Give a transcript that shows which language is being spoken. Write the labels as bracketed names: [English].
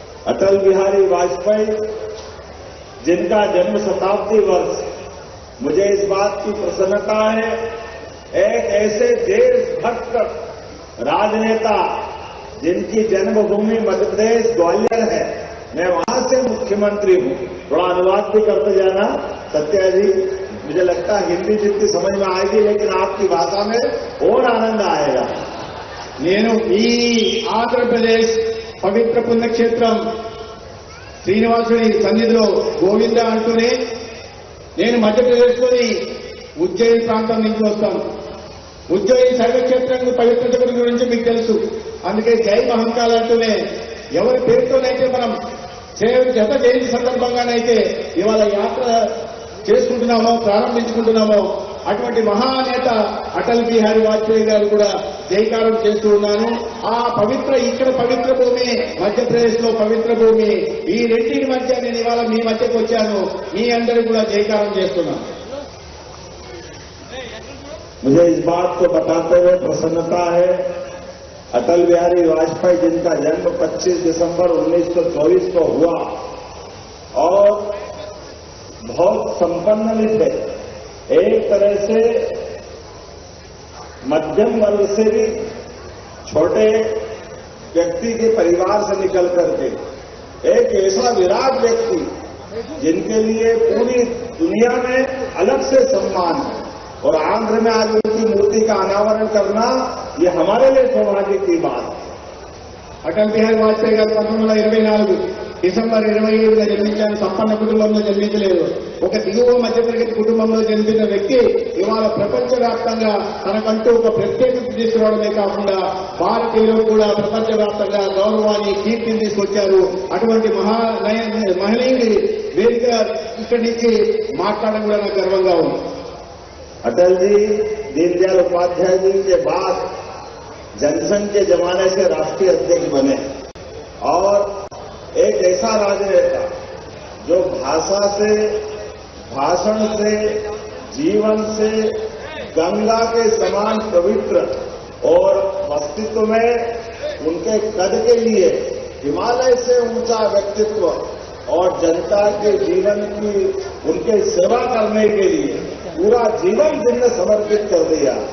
[Hindi] अटल बिहारी वाजपेयी जिनका जन्म शताब्दी वर्ष, मुझे इस बात की प्रसन्नता है, एक ऐसे देशभक्त राजनेता जिनकी जन्मभूमि मध्य प्रदेश ग्वालियर है, मैं वहां से मुख्यमंत्री हूं। थोड़ा अनुवाद भी करते जाना सत्या जी, मुझे लगता है हिंदी जितनी समझ में आएगी, लेकिन आपकी भाषा में और आनंद आएगा। [Telugu] నేను ఈ ఆంధ్రప్రదేశ్ పవిత్ర పుణ్యక్షేత్రం శ్రీనివాసుడి సన్నిధిలో గోవింద అంటూనే నేను మధ్యప్రదేశ్లోని ఉజ్జయిని ప్రాంతం నుంచి వస్తాను. ఉజ్జయిని శైవక్షేత్రం పవిత్రత గురించి మీకు తెలుసు. అందుకే జై మహంకాల్ అంటూనే ఎవరి పేరుతోనైతే మనం జత జయంతి సందర్భంగానైతే ఇవాళ యాత్ర చేసుకుంటున్నామో, ప్రారంభించుకుంటున్నామో, అటువంటి మహానేత అటల్ బిహారీ వాజ్పేయి గారు కూడా జైకారం చేస్తూ ఉన్నాను. ఆ పవిత్ర, ఇక్కడ పవిత్ర భూమి, మధ్యప్రదేశ్ లో పవిత్ర భూమి, ఈ రెండింటి మధ్య నేను ఇవాళ మీ మధ్యకు వచ్చాను. మీ అందరూ కూడా జైకారం చేస్తున్నాను. [Hindi] मुझे इस बात को बताते हुए प्रसन्नता है, अटल बिहारी वाजपेयी जिनका जन्म 25 दिसंबर 1924 को हुआ और बहुत संपन्न भी थे, एक तरह से मध्यम वर्ग से भी छोटे व्यक्ति के परिवार से निकल करके एक ऐसा विराट व्यक्ति जिनके लिए पूरी दुनिया में अलग से सम्मान है, और आंध्र में आज उनकी मूर्ति का अनावरण करना ये हमारे लिए सौभाग्य की बात है। [Telugu] అటల్ బిహారీ వాజ్పేయి గారు 1924 డిసెంబర్ 25న జన్మించారు. సంపన్న కుటుంబంలో జన్మించలేదు. ఒక దిగువ మధ్యతరగతి కుటుంబంలో జన్మించిన వ్యక్తి ఇవాళ ప్రపంచవ్యాప్తంగా తనకంటూ ఒక ప్రత్యేకత తీసుకురావడమే కాకుండా భారతీయులు కూడా ప్రపంచవ్యాప్తంగా గౌరవాన్ని, కీర్తిని తీసుకొచ్చారు. అటువంటి మహనీయుడి వేదిక ఇక్కడి నుంచి మాట్లాడడం కూడా నాకు గర్వంగా ఉంది. [Hindi] अटल जी दीनदयाल उपाध्याय जी के बाद जनसंघ के जमाने से राष्ट्रीय अध्यक्ष बने, और एक ऐसा राजनेता जो भाषा से, भाषण से, जीवन से गंगा के समान पवित्र, और अस्तित्व में उनके कद के लिए हिमालय से ऊंचा व्यक्तित्व, और जनता के जीवन की उनके सेवा करने के लिए पूरा जीवन जिनने समर्पित कर दिया।